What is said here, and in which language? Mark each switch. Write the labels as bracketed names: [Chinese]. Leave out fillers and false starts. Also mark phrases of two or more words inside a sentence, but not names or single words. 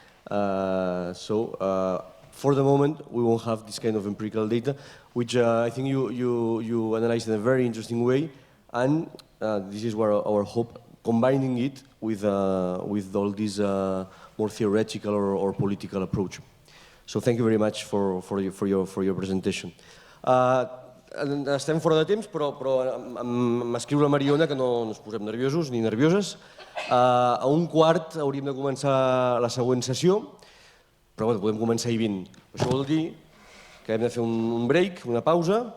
[English] So for the moment, we won't have this kind of empirical data, which I think you analyzed in a very interesting way. And this is where our hope, combining it with all this more theoretical or political approach. So thank you very much for your presentation. [Catalan] Estem fora de temps, però m'escriu la Mariona que no ens posem nerviosos ni nervioses. A 1:15 hauríem de començar la següent sessió, però bueno, podem començar a 20. Això vol dir que hem de fer un break, una pausa.